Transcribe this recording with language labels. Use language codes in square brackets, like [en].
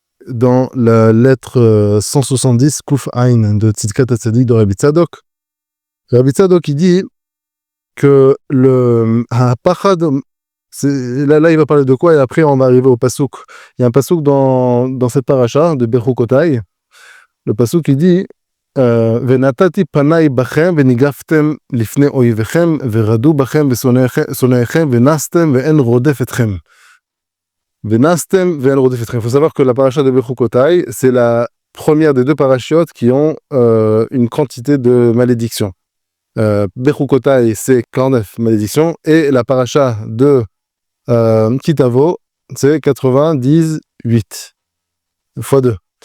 [fr] Dans la lettre 170, Kuf Ain de Tzidkat HaTzadik de Rabbi Tzadok, il dit que le Pachad, là, il va parler de quoi, et après, on va arriver au Pasuk. Il y a un Pasuk dans cette paracha de Bechukotai. Le Pasuk, il dit [he] ונתתי פניי בכם וניגפתם לפני אויביכם ורדו בכם ושונאיכם ונסתם ואין רודף אתכם. ונסתם ואין רודף אתכם. [fr] Il faut savoir que la paracha de Bechukotai, c'est la première des deux parachiotes qui ont une quantité de malédictions. Bechukotai, c'est 49 malédictions, et la paracha de Kitavo, c'est 98 fois 2.